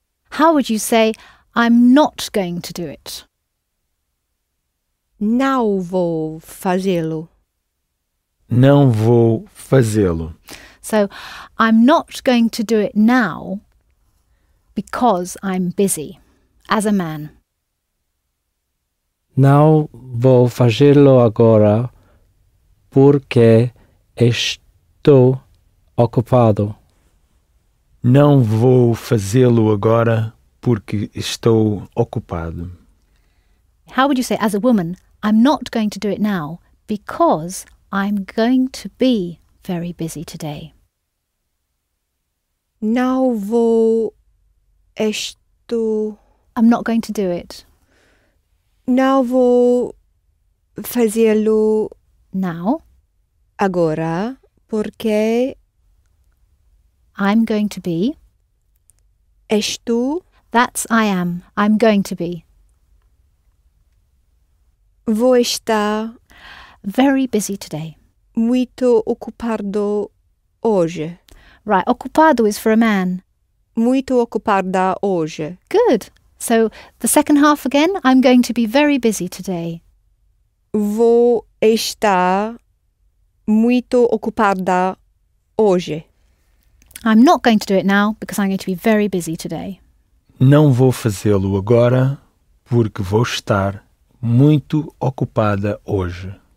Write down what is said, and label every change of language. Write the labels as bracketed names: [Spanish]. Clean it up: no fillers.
[English] How would you say I'm not going to do it? [Portuguese] Não vou fazê-lo. Não vou fazê-lo. [English] So I'm not going to do it now because I'm busy as a man. [Portuguese] Não vou fazê-lo agora porque estou ocupado. Não vou fazê-lo agora porque estou ocupado. [English] How would you say, as a woman, I'm not going to do it now because I'm going to be very busy today? [Portuguese] Não vou. Estou. [English] I'm not going to do it [Portuguese] Não vou fazê-lo [English] now. [Portuguese] agora porque [English] I'm going to be. [Portuguese] estou [English] That's I am. I'm going to be [Portuguese] vou estar [English] very busy today. [Portuguese] muito ocupado hoje. [English] Right, ocupado is for a man. [Portuguese] Muito ocupada hoje. [English] Good. So the second half again, I'm going to be very busy today. [Portuguese] Vou estar muito ocupada hoje. [English] I'm not going to do it now because I'm going to be very busy today. [Portuguese] Não vou fazê-lo agora porque vou estar muito ocupada hoje.